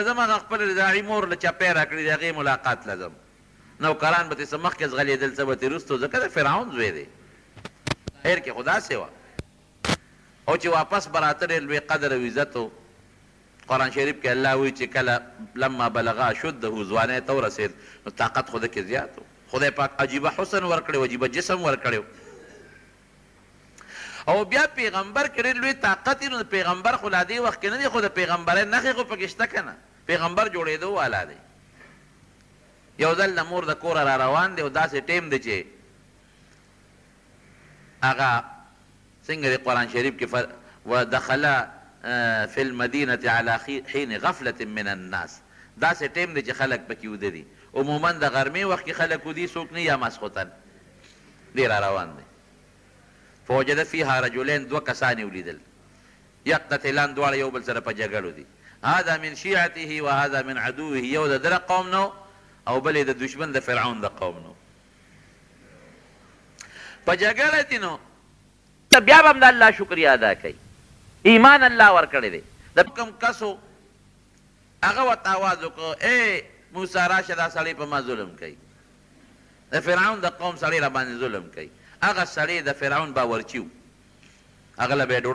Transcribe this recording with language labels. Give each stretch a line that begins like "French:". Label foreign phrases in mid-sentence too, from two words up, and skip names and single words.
Pashto: ځم هغه خپل رضاعي مور له چپی راکړي د هغې ملاقات له ځم نوکران به ترې څه مخکې ځغلېدل څه به ترې وروستو ځکه د فرعون زوی دی خیر کې خو داسې وه او چې واپس به راته ډېر لوی قدر او عزت و قرآن شریف کې الله وایي چې کله
Arabic: لما بلغه اشده
Pashto: ځوانی ته ورسېد نو طاقت خو ده کې زیات و خدای پاک عجیبه حسن ورکړی و عجیبه جسم ورکړی او بیا پیغمبر کې ډېر لوی طاقت نو د پیغمبر خو لا دې وخت کې نه دی خو د پیغمبرۍ نښې خو پکې شته که نه پیغمبر جوړېدو والا دی یو ځل د مور د کوره را روان دی او داسې ټیم دی چې هغه څنګه دی قرآن شریف کې
Arabic: ودخل فی المدینة علی حین غفلة من الناس
Pashto: داسې ټیم دی چې خلک پکې وده دي عموما د غرمې وخت کې خلک ودي څوک نه یا ماسخوتن دی را روان دی
Arabic: فوجد فيها رجلين
Pashto: دو کسانی ولیدل یقتتلان دواړه یو بل سره په جګړو دي
Arabic: هذا من شیعته وهذا من عدوه
Pashto: یو د دره قوم نو او بل د دشمن د فرعون د قوم نو په جګړه دي نو بیا به هم د الله شکریا ادا کوي ایمان الله ورکړی دی د کوم کسو هغه ورته آواز وکړو ای موسی راشه دا سړی په ما ظلم کوي د فرعون د قوم سړی را باندې ظلم کوي هغه سړی د فرعون باورچي و هغه له به یې